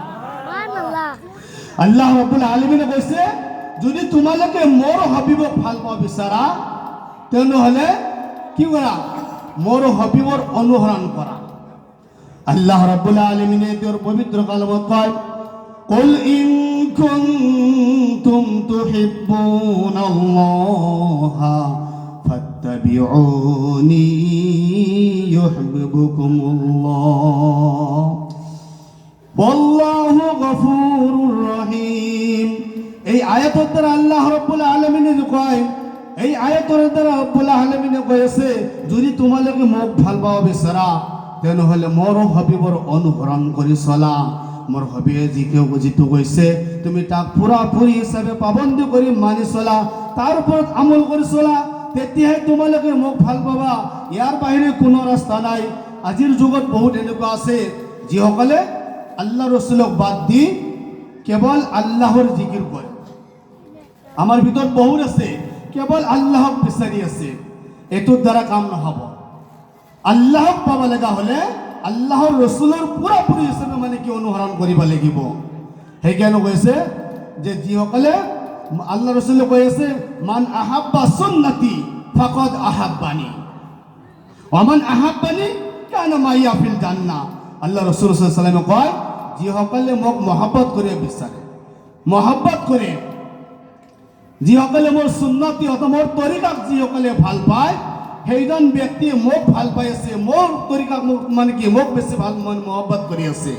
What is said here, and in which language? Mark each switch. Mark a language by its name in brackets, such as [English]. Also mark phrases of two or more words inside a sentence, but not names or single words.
[Assamese] আল্লাহ ৰাব্বুল আলামিনে কৈছে, যদি তোমালোকে মোৰ হাবিবক ভাল পাব বিচাৰা, তেনেহ'লে কি কৰা? মোৰ হাবিবৰ অনুসৰণ কৰা। আল্লাহ ৰাব্বুল আলামিনে তেওঁৰ পবিত্ৰ কালামত কয়, [Arabic] قل إن كنتم تحبون الله فاتبعوني يحببكم الله والله غفور رحيم. [Assamese] এই আয়াতের দ্বারা আল্লাহ রাব্বুল আলামিনে কয়, এই আয়াতের দ্বারা রাব্বুল আলামিনে কইছে, যদি তোমালোকে মোক ভাল পাব বিচাৰা, তেনেহ'লে মোৰ হাবিবৰ অনুসৰণ কৰি চলা। মোৰ হাবিয়ে যিটো কৈছে তুমি তাক পুৰাপুৰি হিচাপে পাবন্দী কৰি মানি চলা, তাৰ ওপৰত আমল কৰি চলা, তেতিয়াহে তোমালোকে মোক ভাল পাবা। ইয়াৰ বাহিৰে কোনো ৰাস্তা নাই। আজিৰ যুগত বহুত এনেকুৱা আছে যিসকলে আল্লাহ ৰসুলক বাদ দি কেৱল আল্লাহৰ জিকিৰ কৰে। আমাৰ ভিতৰত বহুত আছে কেৱল আল্লাহক বিচাৰি আছে। এইটোৰ দ্বাৰা কাম নহ'ব। আল্লাহক পাব লগা হ'লে আল্লাহর রসুলের পুরাপুরি হিসেবে মানে কি অনুসৰণ কৰিব লাগিব। সেইকাৰণে কৈছে যে যিসকলে আল্লাহ ৰসুলে কৈ আছে [Arabic] من أحب سنتي فقد أحبني ومن أحبني كان معي في الجنة. [Assamese] আল্লাহ রসুল [Arabic] صلى الله عليه وسلم [Assamese] কয় যিসকলে মোক মহব্বত কৰে বিচাৰে, মহব্বত কৰে, যিসকলে মোৰ সুন্নতি অথবা মোৰ তৰিকাক যিসকলে ভাল পায় সেইজন ব্যক্তিয়ে মোক ভাল পাই আছে, মোৰ তৰিকাক মোক মানে কি মোক বেছি ভাল মহব্বত কৰি আছে।